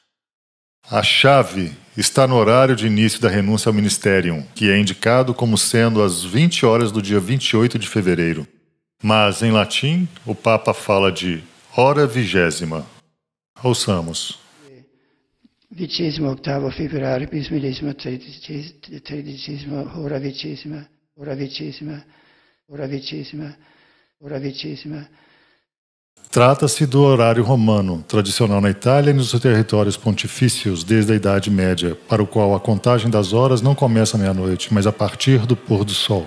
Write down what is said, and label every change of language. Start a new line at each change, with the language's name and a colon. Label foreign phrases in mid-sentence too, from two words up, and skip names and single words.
Portuguese: A chave está no horário de início da renúncia ao ministerium, que é indicado como sendo às 20 horas do dia 28 de fevereiro. Mas, em latim, o Papa fala de hora vigésima. Ouçamos.
Italian: 28 febbraio, bis millesima tredicesima,
Latin: hora vigésima, hora vigésima, hora vigésima, hora vigésima.
Portuguese: Trata-se do horário romano, tradicional na Itália e nos territórios pontifícios desde a Idade Média, para o qual a contagem das horas não começa à meia-noite, mas a partir do pôr do sol.